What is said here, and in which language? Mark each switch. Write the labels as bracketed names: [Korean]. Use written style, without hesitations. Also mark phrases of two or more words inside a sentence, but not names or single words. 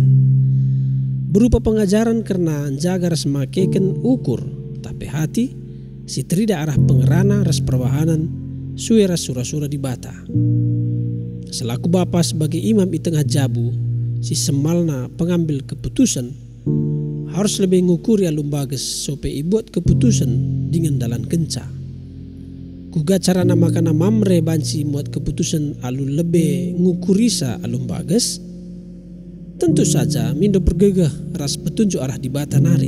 [Indonesian] Berupa pengajaran karena [Batak Karo] jaga ras makeken ukur, tapi hati si terida arah pengerana ras perwahanan suara sura-sura di bata. [Indonesian] Selaku bapa sebagai imam di tengah [Batak Karo] jabu, si semalna [Indonesian] pengambil keputusan harus lebih [Batak Karo] ngukuri alum bagas [Indonesian] supaya ibuat keputusan dengan [Batak Karo] dalan kenca. Kuga cara namakana mamre banci muat keputusan alu lebih ngukurisa alum bagas. [Indonesian] Tentu saja [Batak Karo] mindo pergegah ras petunjuk arah di bata nari.